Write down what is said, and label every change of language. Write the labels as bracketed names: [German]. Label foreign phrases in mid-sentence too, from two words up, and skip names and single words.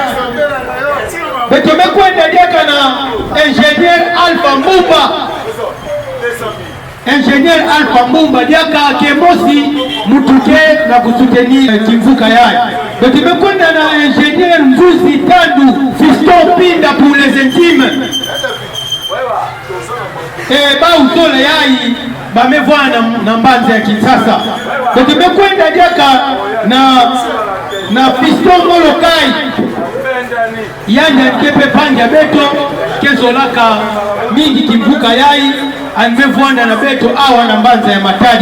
[Kituba (Democratic Republic of Congo)] Betumekwenda diaka na ingénieur Alpha Mbumba. Ingénieur Alpha Mbumba diaka ke mosi mutuke na kusoutenir Kimvuka Yai. Betumekwenda na ingénieur Mzuzi Tandu Fiston Pinda [French] pour les intimes. [Kituba (Democratic Republic of Congo)] Bauzole Yai bamevwana na Mbanza ya Kisasa. Betumekwenda diaka na Fiston Molokai yanya kepe panja beto kezolaka mingi Kimvuka Yai amevwana na beto awa na Mbanza ya Matadi.